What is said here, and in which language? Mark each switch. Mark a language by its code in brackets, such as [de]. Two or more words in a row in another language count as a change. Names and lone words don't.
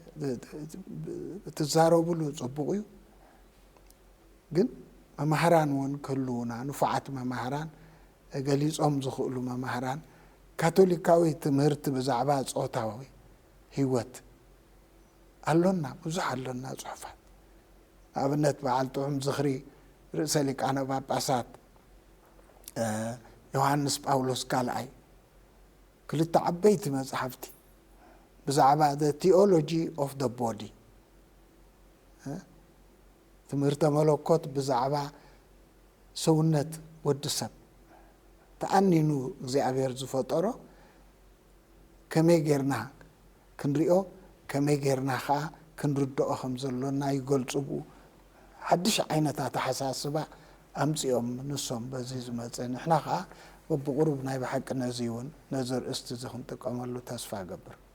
[ti] ትዛረብሉ ጽቡቕ እዩ ግን መማህራን እውን ክህልውና ንፉዓት መማህራን ገሊፆም ዝኽእሉ መማህራን ካቶሊካዊ ትምህርቲ ብዛዕባ ጾታዊ ህይወት ኣሎና ብዙሕ ኣሎና ጽሑፋት ኣብነት በዓል ጥዑም ዝኽሪ ርእሰ ሊቃነ ጳጳሳት ዮሐንስ ጳውሎስ ካልኣይ ክልተ ዓበይቲ መጽሓፍቲ ብዛዕባ [en] the theology of the body [ti] ትምህርተ መለኮት ብዛዕባ ሰውነት ወዲ ሰብ ተኣኒኑ እግዚኣብሔር ዝፈጠሮ ከመይ ጌርና ክንሪኦ ከመይ ጌርና ከዓ ክንርድኦ ከም ዘሎና ይገልጽቡ ሓድሽ ዓይነታት ኣሓሳስባ ኣምፂኦም ንሶም በዚ ዝመፀ ንሕና ከዓ በብቁሩብ ናይ ብሓቂ ነዚ እውን ነዚ ርእስቲ እዚ ክንጥቀመሉ ተስፋ ገብር